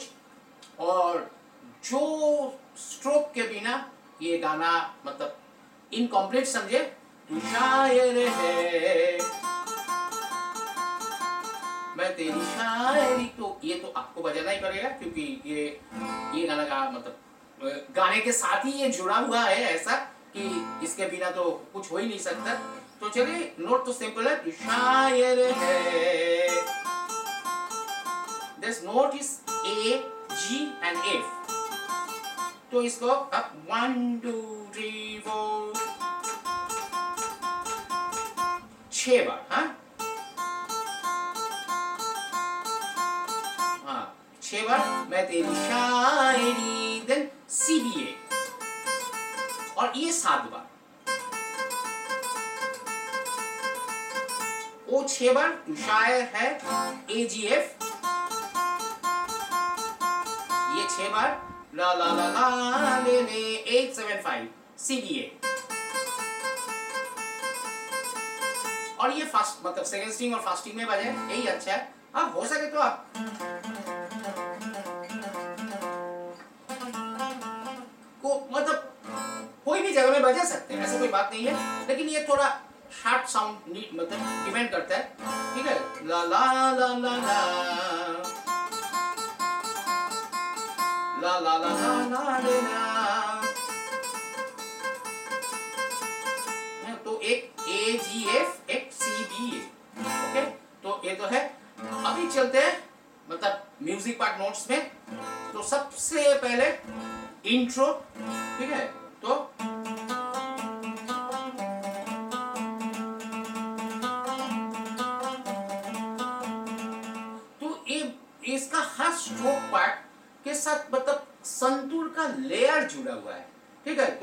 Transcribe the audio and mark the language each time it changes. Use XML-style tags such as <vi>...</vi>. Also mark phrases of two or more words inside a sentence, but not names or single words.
<hi>और जो स्ट्रोक के बिना ये गाना मतलब इनकम्प्लीट समझे, तू शायर है मैं तेरी शायरी, तो ये तो आपको बजाना ही पड़ेगा क्योंकि ये गाना का मतलब गाने के साथ ही ये जुड़ा हुआ है, ऐसा कि इसके बिना तो कुछ हो ही नहीं सकता। तो चलिए, नोट तो सिंपल है, तू शायर है,</hi> <en>this note is A, G and F,</en> <hi>तो इसको अब</hi> <en>1 2 3 4</en> <hi>6 बार, हाँ 6 बार मैं तेरी शायरी, देन C B A, और ये 7 बार, ओ 6 बार, तू शायर है A G F, 6 बार, ला ला ला ला ले ले 8 7 5 CBA, और ये फास्ट मतलब</hi> <en>second string</en> <hi>और</hi> <en>fast string</en> <hi>में बजे, यही अच्छा है। अब हो सके तो आप को मतलब कोई भी जगह में बजा सकते हैं, ऐसा कोई बात नहीं है, लेकिन ये थोड़ा</hi> <en>hard sound</en> <hi>मतलब डिपेंड करता है, ठीक है? ला ला ला ला ला ला ला ला ला ला ला, तो एक A G F, एक C B A, ओके? तो ये तो है। अभी चलते हैं मतलब</hi> <en>music part notes</en> <hi>में। तो सबसे पहले इंट्रो, ठीक है? तो ये इसका हर</hi> <en>stroke part</en> <hi>के साथ मतलब संतूर का लेयर जुड़ा हुआ है, ठीक है?</hi>